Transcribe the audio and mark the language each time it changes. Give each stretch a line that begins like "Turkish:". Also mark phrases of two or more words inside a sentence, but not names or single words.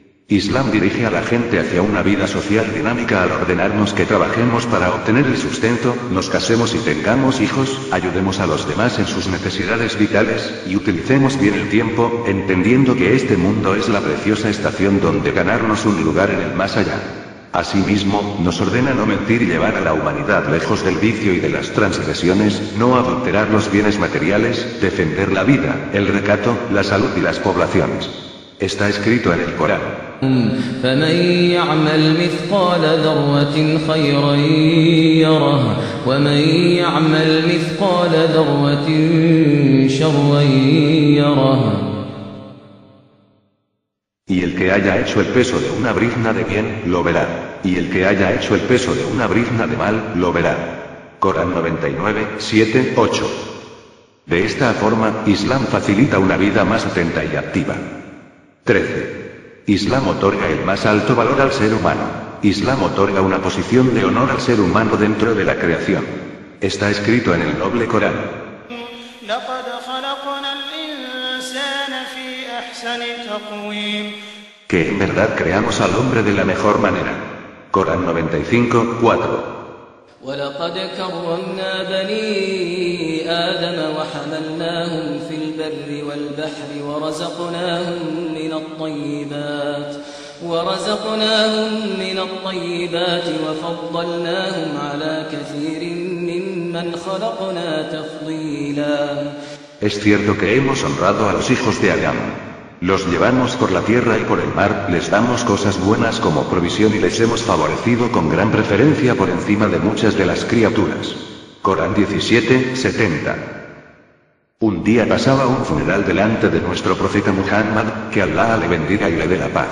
Spanish: Islam dirige a la gente hacia una vida social dinámica al ordenarnos que trabajemos para obtener el sustento, nos casemos y tengamos hijos, ayudemos a los demás en sus necesidades vitales, y utilicemos bien el tiempo, entendiendo que este mundo es la preciosa estación donde ganarnos un lugar en el más allá. Asimismo, nos ordena no mentir y llevar a la humanidad lejos del vicio y de las transgresiones, no adulterar los bienes materiales, defender la vida, el recato, la salud y las poblaciones. Está escrito en el Corán.
Arabic: فمن يعمل مثقال ذرة خيرا يره ومن يعمل مثقال ذرة شرا يره.
Spanish: Y el que haya hecho el peso de una brizna de bien, lo verá. Y el que haya hecho el peso de una brizna de mal, lo verá. Corán 99, 7, 8. De esta forma, Islam facilita una vida más atenta y activa. 13. Islam otorga el más alto valor al ser humano. Islam otorga una posición de honor al ser humano dentro de la creación. Está escrito en el noble Corán. Que en verdad creamos al hombre de la mejor manera. Corán 95, 4.
Arabic: ولقد كرمنا بني آدم وحملناهم في البر والبحر ورزقناهم من الطيبات وفضلناهم على كثير ممن خلقنا تفضيلا.
Spanish: Es cierto que hemos honrado a los hijos de Adán. Los llevamos por la tierra y por el mar, les damos cosas buenas como provisión y les hemos favorecido con gran preferencia por encima de muchas de las criaturas. Corán 17, 70. Un día pasaba un funeral delante de nuestro profeta Muhammad, que Allah le bendiga y le dé la paz.